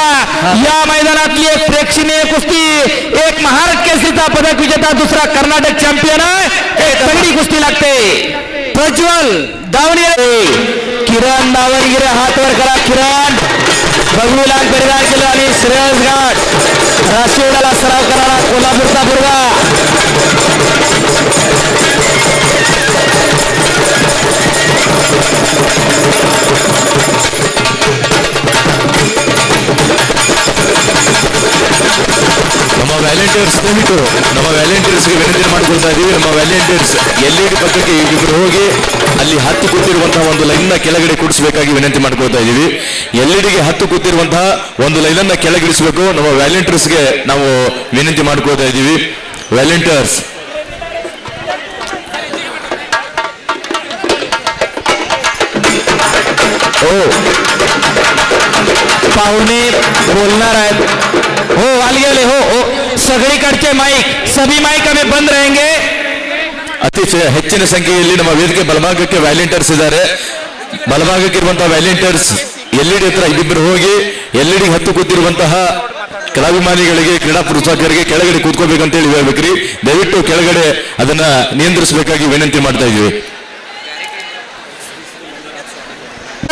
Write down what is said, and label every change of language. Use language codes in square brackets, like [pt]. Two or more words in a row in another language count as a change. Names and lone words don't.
[mr] या मैदानातली एक प्रेक्षणीय कुस्ती. एक महाराष्ट्र केसरीचा पदक विजेता, दुसरा कर्नाटक चॅम्पियन आहे. एक तगडी कुस्ती लागते. प्रज्वल दावणಗೆರೆ, किरण दावणಗೆರೆ हात वर करा. किरण बघूला परिधान केलं आणि श्रेयस घाट राशिवडाला सराव करणारा कोल्हापूरचा मुलगा. [kn] ನಮ್ಮ ವ್ಯಾಲೆಂಟಿಯರ್ಸ್ ದಯವಿಟ್ಟು ನಮ್ಮ ವ್ಯಾಲೆಂಟಿಯರ್ಸ್ಗೆ ವಿನಂತಿ ಮಾಡಿಕೊಳ್ತಾ ಇದ್ದೀವಿ. ನಮ್ಮ ವ್ಯಾಲೆಂಟಿಯರ್ಸ್ ಎಲ್ಇಡಿ ಪಕ್ಕಕ್ಕೆ ಇಬ್ಬರು ಹೋಗಿ ಅಲ್ಲಿ ಹತ್ತು ಕೂತಿರುವಂತಹ ಒಂದು ಲೈನ್ನ ಕೆಳಗಡೆ ಕೂಡಿಸಬೇಕಾಗಿ ವಿನಂತಿ ಮಾಡ್ಕೊಳ್ತಾ ಇದ್ದೀವಿ. ಎಲ್ಇಡಿಗೆ ಹತ್ತು ಕೂತಿರುವಂತಹ ಒಂದು ಲೈನನ್ನ ಕೆಳಗಿಳಿಸಬೇಕು. ನಮ್ಮ ವ್ಯಾಲೆಂಟಿಯರ್ಸ್ಗೆ ನಾವು ವಿನಂತಿ ಮಾಡ್ಕೊಳ್ತಾ ಇದ್ದೀವಿ. ವ್ಯಾಲೆಂಟಿಯರ್ಸ್ [mr] पाहुणे बोलणार आहेत. हो आली गेले. हो हो सगळीकडचे माईक, [hi] सभी माईक हमें बंद रहेंगे. [kn] ಅತಿ ಹೆಚ್ಚಿನ ಸಂಖ್ಯೆಯಲ್ಲಿ ನಮ್ಮ ವೇದಿಕೆ ಬಲಭಾಗಕ್ಕೆ ವ್ಯಾಲೆಂಟಿಯರ್ಸ್ ಇದ್ದಾರೆ. ಬಲಭಾಗಕ್ಕೆ ಇರುವಂತಹ ವ್ಯಾಲೆಂಟಿಯರ್ಸ್ ಎಲ್ಇಡಿ ಹತ್ರ ಇಬ್ಬರು ಹೋಗಿ ಎಲ್ಇಡಿ ಹತ್ತು ಕೂತಿರುವಂತಹ ಕಲಾಭಿಮಾನಿಗಳಿಗೆ, ಕ್ರೀಡಾ ಪ್ರೋತ್ಸಾಹಕರಿಗೆ ಕೆಳಗಡೆ ಕೂತ್ಕೋಬೇಕಂತೇಳಿ ಹೇಳ್ಬೇಕ್ರಿ. ದಯವಿಟ್ಟು ಕೆಳಗಡೆ ಅದನ್ನ ನಿಯಂತ್ರಿಸಬೇಕಾಗಿ ವಿನಂತಿ ಮಾಡ್ತಾ ಇದ್ದೀವಿ.